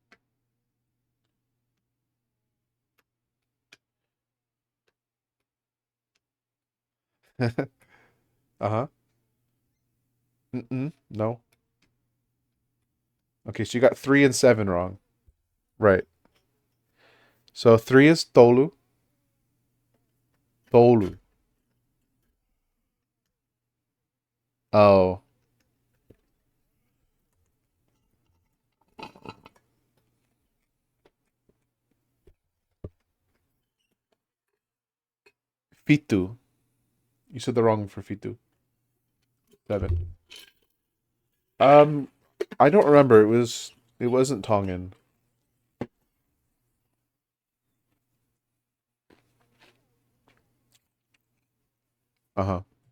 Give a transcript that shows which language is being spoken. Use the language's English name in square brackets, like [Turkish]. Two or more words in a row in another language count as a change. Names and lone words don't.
[English] Uh-huh. Mm-mm. No. Okay, so you got 3 and 7 wrong. Right. So 3 is tolu. Tolu. Oh, fitu. You said the wrong for fitu. 7. Um, I don't remember. It wasn't Tongan. Uh-huh.